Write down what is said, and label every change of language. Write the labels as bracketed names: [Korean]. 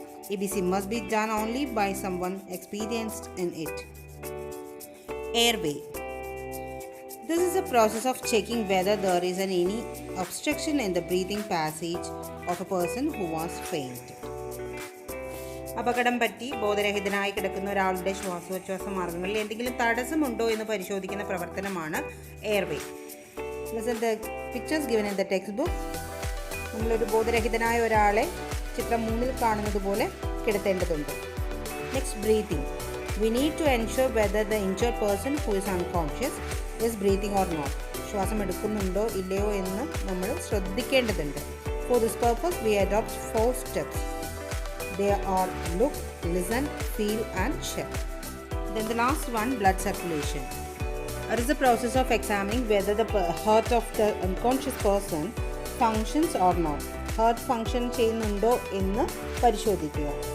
[English] ABC must be done only by someone experienced in it. Airway. This is a process of checking whether there is any obstruction in the breathing passage of a person who was fainted. [Malayalam] അപകടം പറ്റി ബോധരഹിതനായി കിടക്കുന്ന ഒരാളുടെ ശ്വാസോച്ഛ്വാസ മാർഗങ്ങളിൽ എന്തെങ്കിലും തടസ്സമുണ്ടോ എന്ന് പരിശോധിക്കുന്ന പ്രവർത്തനമാണ് airway. [English] The pictures given in the textbook. [Malayalam] നമ്മളൊരു ബോധരഹിതനായ ഒരാളെ ചിത്രം 3-ൽ കാണുന്നത് പോലെ കിടത്തേണ്ടതുണ്ട്. [English] Next breathing. We need to ensure whether the injured person who is unconscious is breathing or not. [Malayalam] ശ്വാസം എടുക്കുന്നുണ്ടോ ഇല്ലയോ എന്ന് നമ്മൾ ശ്രദ്ധിക്കേണ്ടതുണ്ട്. [English] For this purpose we adopt 4 steps. They are look, listen, feel and check. Then the last one, blood circulation. It is the process of examining whether the heart of the unconscious person functions or not. [Malayalam] Heart function ചെയ്യുന്നുണ്ടോ എന്ന് പരിശോധിക്കുക.